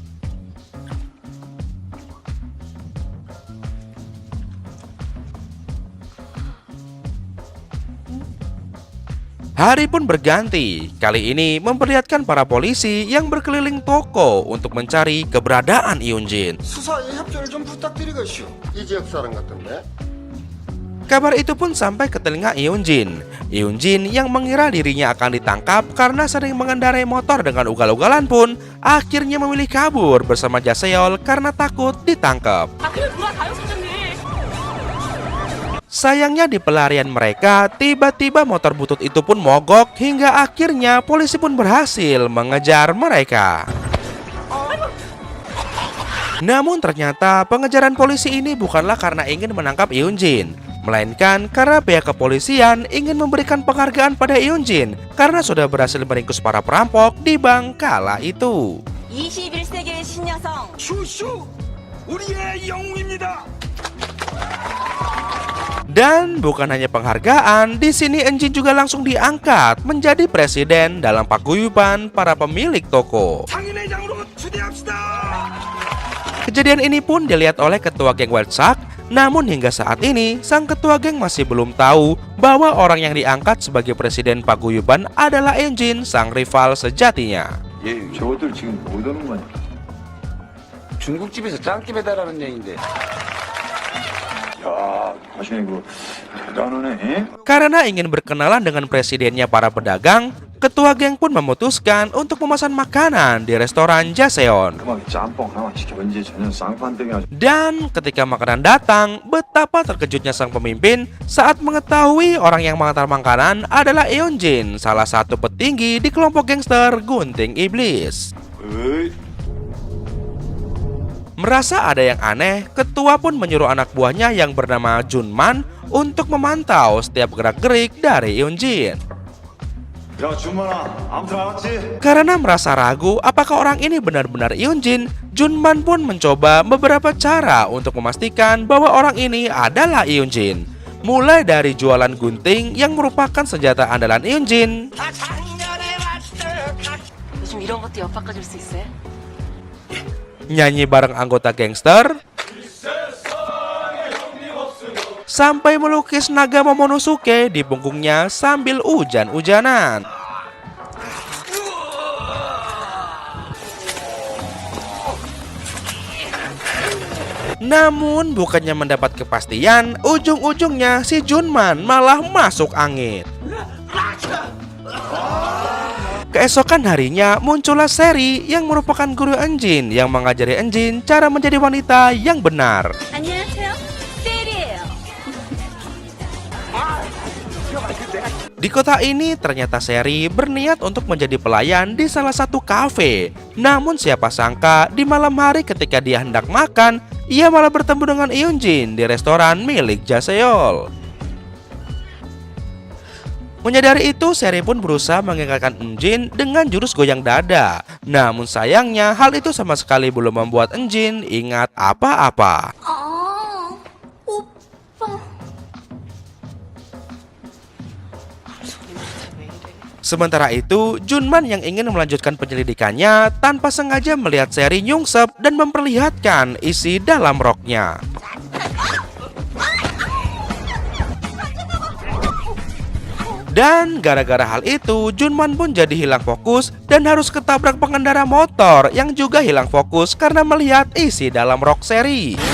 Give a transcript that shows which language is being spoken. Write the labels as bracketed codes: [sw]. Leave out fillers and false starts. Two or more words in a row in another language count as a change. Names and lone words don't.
[id] Hari pun berganti, kali ini memperlihatkan para polisi yang berkeliling toko untuk mencari keberadaan Eun-jin. [ko] 수사에 협조를 좀 부탁드리겠슈. 이 지역 사람 같은데. [id] Kabar itu pun sampai ke telinga Eun-jin. Eun-jin yang mengira dirinya akan ditangkap karena sering mengendarai motor dengan ugal-ugalan pun akhirnya memilih kabur bersama Jaseol karena takut ditangkap. [ko] 아, 그냥 돌아가요, 사장님. [id] Sayangnya di pelarian mereka, tiba-tiba motor butut itu pun mogok hingga akhirnya polisi pun berhasil mengejar mereka. Namun ternyata pengejaran polisi ini bukanlah karena ingin menangkap Eun-jin. melainkan karena pihak kepolisian ingin memberikan penghargaan pada Eunjin karena sudah berhasil meringkus para perampok di bank kala itu. [ko] 21세기의 신여성 슈슈 우리의 영웅입니다. [id] Dan bukan hanya penghargaan, di sini Eunjin juga langsung diangkat menjadi presiden dalam paguyuban para pemilik toko. [ko] 장인회장으로 추대합시다. [id] Kejadian ini pun dilihat oleh ketua geng White Shark, namun hingga saat ini sang ketua geng masih belum tahu bahwa orang yang diangkat sebagai presiden paguyuban adalah Eunjin, sang rival sejatinya. [ko] 얘 저것들 지금 못 오는 거냐? 중국집에서 짱기 배달하는 얘긴데. 야, 당신 이거 대단하네. [id] Karena ingin berkenalan dengan presidennya para pedagang, ketua geng pun memutuskan untuk memesan makanan di restoran Jaseon. [ko] 그만 짬뽕 하나 시켜. 왠지 저녁 쌍판땡이 아주. [id] Dan ketika makanan datang, betapa terkejutnya sang pemimpin saat mengetahui orang yang mengantar makanan adalah Eunjin, salah satu petinggi di kelompok gangster Gunting Iblis. 에이, Merasa ada yang aneh, ketua pun menyuruh anak buahnya yang bernama Junman untuk memantau setiap gerak-gerik dari Eunjin. [ko] 야 준만아, 아무튼 알았지? [id] Karena merasa ragu apakah orang ini benar-benar Eunjin, Junman pun mencoba beberapa cara untuk memastikan bahwa orang ini adalah Eunjin. Mulai dari jualan gunting yang merupakan senjata andalan Eunjin, [ko] 요즘 이런 것도 엿바꿔줄 수 있어요? [id] nyanyi bareng anggota gangster, sampai melukis naga Momonosuke di punggungnya sambil hujan-hujanan. Namun bukannya mendapat kepastian, ujung-ujungnya si Junman malah masuk angin. Keesokan harinya muncullah Seri yang merupakan guru Eunjin yang mengajari Eunjin cara menjadi wanita yang benar. [ko] 안녕하세요. 셀이에요. [id] Di kota ini ternyata Seri berniat untuk menjadi pelayan di salah satu kafe. Namun siapa sangka di malam hari ketika dia hendak makan, ia malah bertemu dengan Eunjin di restoran milik Jaseol. Menyadari itu, Seri pun berusaha mengingatkan Eunjin dengan jurus goyang dada. Namun sayangnya hal itu sama sekali belum membuat Eunjin ingat apa-apa. [ko] 아, 오빠. [id] Sementara itu, Junman yang ingin melanjutkan penyelidikannya tanpa sengaja melihat Seri nyungsep dan memperlihatkan isi dalam roknya. Dan gara-gara hal itu, Junman pun jadi hilang fokus dan harus ketabrak pengendara motor yang juga hilang fokus karena melihat isi dalam rok Seri.